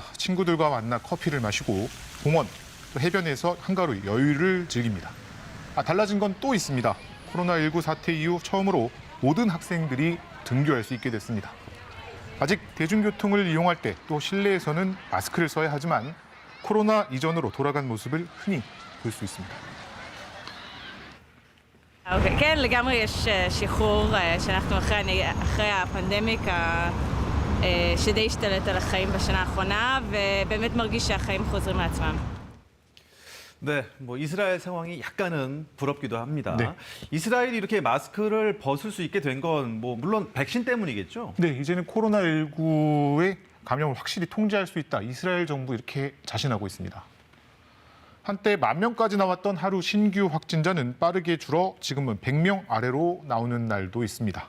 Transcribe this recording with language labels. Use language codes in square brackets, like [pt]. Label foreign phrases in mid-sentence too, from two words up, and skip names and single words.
[ko] 친구들과 만나 커피를 마시고 공원, 또 해변에서 한가로 여유를 즐깁니다. 달라진 건 또 있습니다. 코로나19 사태 이후 처음으로 모든 학생들이 등교할 수 있게 됐습니다. 아직 대중교통을 이용할 때 또 실내에서는 마스크를 써야 하지만 코로나 이전으로 돌아간 모습을 흔히 볼 수 있습니다. [he] כן, לגמרי יש שחרור שאנחנו אחרי הפנדמיק שדי השתלט על החיים בשנה האחרונה, ובאמת מרגיש שהחיים חוזרים לעצמם. [ko] 네, 이스라엘 상황이 약간은 부럽기도 합니다. 네. 이스라엘이 이렇게 마스크를 벗을 수 있게 된 건 물론 백신 때문이겠죠? 네, 이제는 코로나19의 감염을 확실히 통제할 수 있다. 이스라엘 정부 이렇게 자신하고 있습니다. 한때 10,000명까지 나왔던 하루 신규 확진자는 빠르게 줄어 지금은 100명 아래로 나오는 날도 있습니다.